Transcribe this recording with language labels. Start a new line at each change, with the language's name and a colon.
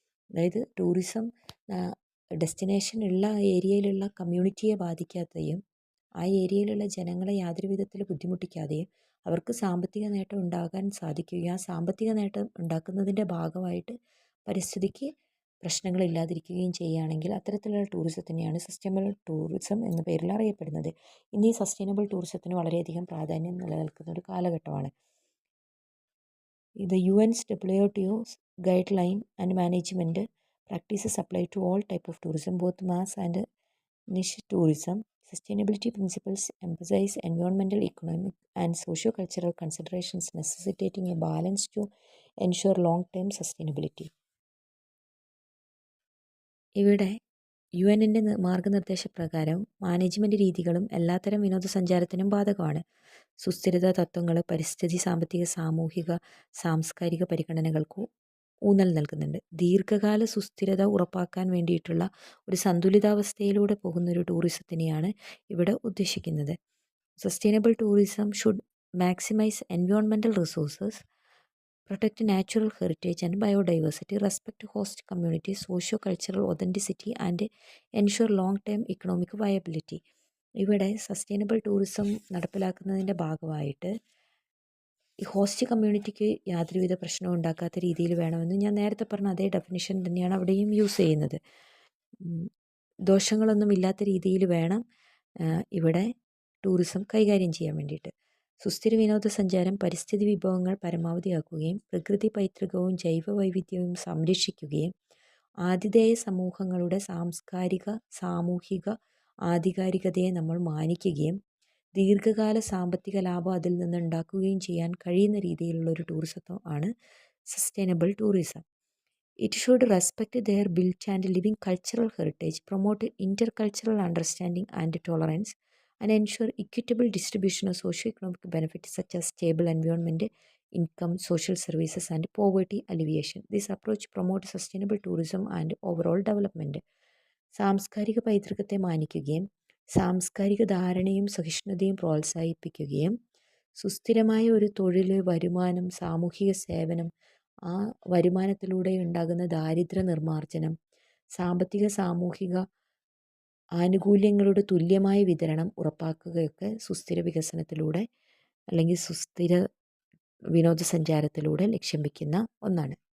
Malayalam: അതായത് tourism destination ഉള്ള ഏരിയയിലുള്ള കമ്മ്യൂണിറ്റിയെ ബാധിക്കാതെയും ആ ഏരിയയിലുള്ള ജനങ്ങളെ യാതൊരു വിധത്തിൽ ബുദ്ധിമുട്ടിക്കാതെയും അവർക്ക് സാമ്പത്തിക നേട്ടം ഉണ്ടാകാൻ സാധിക്കുകയും ആ സാമ്പത്തിക നേട്ടം ഉണ്ടാക്കുന്നതിൻ്റെ ഭാഗമായിട്ട് പരിസ്ഥിതിക്ക് പ്രശ്നങ്ങളില്ലാതിരിക്കുകയും ചെയ്യുകയാണെങ്കിൽ അത്തരത്തിലുള്ള ടൂറിസത്തിനെയാണ് സസ്റ്റൈനബിൾ ടൂറിസം എന്ന പേരിൽ അറിയപ്പെടുന്നത്. ഇന്ന് ഈ സസ്റ്റൈനബിൾ ടൂറിസത്തിന് വളരെയധികം പ്രാധാന്യം നിലനിൽക്കുന്ന ഒരു കാലഘട്ടമാണ്.
English: The UN's WTO's guideline and management practices apply to all type of tourism, both mass and niche tourism. Sustainability principles emphasize environmental, economic, and socio-cultural considerations, necessitating a balance to ensure long-term sustainability.
Malayalam: ഇവിടെ UN-ൻ്റെ മാർഗനിർദ്ദേശപ്രകാരം management രീതികളും എല്ലാത്തരം വിനോദസഞ്ചാരത്തിനും ബാധകമാണ്. സുസ്ഥിരത തത്വങ്ങൾ പരിസ്ഥിതി, സാമ്പത്തിക, സാമൂഹിക, സാംസ്കാരിക പരിഗണനകൾക്ക് ഊന്നൽ നൽകുന്നുണ്ട്. ദീർഘകാല സുസ്ഥിരത ഉറപ്പാക്കാൻ വേണ്ടിയിട്ടുള്ള ഒരു സന്തുലിതാവസ്ഥയിലൂടെ പോകുന്നൊരു ടൂറിസത്തിനെയാണ് ഇവിടെ ഉദ്ദേശിക്കുന്നത്.
English: Sustainable tourism should maximise environmental resources, protect natural heritage and biodiversity, respect host communities, socio-cultural authenticity and ensure long-term economic viability.
Malayalam: ഇവിടെ സസ്റ്റൈനബിൾ ടൂറിസം നടപ്പിലാക്കുന്നതിൻ്റെ ഭാഗമായിട്ട് ഈ ഹോസ്റ്റ് കമ്മ്യൂണിറ്റിക്ക് യാതൊരുവിധ പ്രശ്നവും ഉണ്ടാക്കാത്ത രീതിയിൽ വേണമെന്ന് ഞാൻ നേരത്തെ പറഞ്ഞ അതേ ഡെഫിനിഷൻ തന്നെയാണ് അവിടെയും യൂസ് ചെയ്യുന്നത്. ദോഷങ്ങളൊന്നും ഇല്ലാത്ത രീതിയിൽ വേണം ഇവിടെ ടൂറിസം കൈകാര്യം ചെയ്യാൻ വേണ്ടിയിട്ട്. സുസ്ഥിര വിനോദസഞ്ചാരം പരിസ്ഥിതി വിഭവങ്ങൾ പരമാവധിയാക്കുകയും പ്രകൃതി പൈതൃകവും ജൈവ വൈവിധ്യവും സംരക്ഷിക്കുകയും ആതിഥേയ സമൂഹങ്ങളുടെ സാംസ്കാരിക, സാമൂഹിക ആധികാരികതയെ നമ്മൾ മാനിക്കുകയും ദീർഘകാല സാമ്പത്തിക ലാഭം അതിൽ നിന്ന് ഉണ്ടാക്കുകയും ചെയ്യാൻ കഴിയുന്ന രീതിയിലുള്ള ഒരു ടൂറിസം ആണ് sustainable tourism.
English: It should respect their built and living cultural heritage, promote intercultural understanding and tolerance, and ensure equitable distribution of socio-economic benefits such as stable environment, income, social services, and poverty alleviation. This approach promotes sustainable tourism and overall development.
Malayalam: സാംസ്കാരിക പൈതൃകത്തെ മാനിക്കുകയും സാംസ്കാരിക ധാരണയും സഹിഷ്ണുതയും പ്രോത്സാഹിപ്പിക്കുകയും സുസ്ഥിരമായ ഒരു തൊഴിൽ, വരുമാനം, സാമൂഹിക സേവനം, ആ വരുമാനത്തിലൂടെ ഉണ്ടാകുന്ന ദാരിദ്ര്യ നിർമ്മാർജ്ജനം, സാമ്പത്തിക സാമൂഹിക ആനുകൂല്യങ്ങളുടെ തുല്യമായ വിതരണം ഉറപ്പാക്കുകയൊക്കെ സുസ്ഥിര വികസനത്തിലൂടെ അല്ലെങ്കിൽ സുസ്ഥിര വിനോദസഞ്ചാരത്തിലൂടെ ലക്ഷ്യം വയ്ക്കുന്ന ഒന്നാണ്.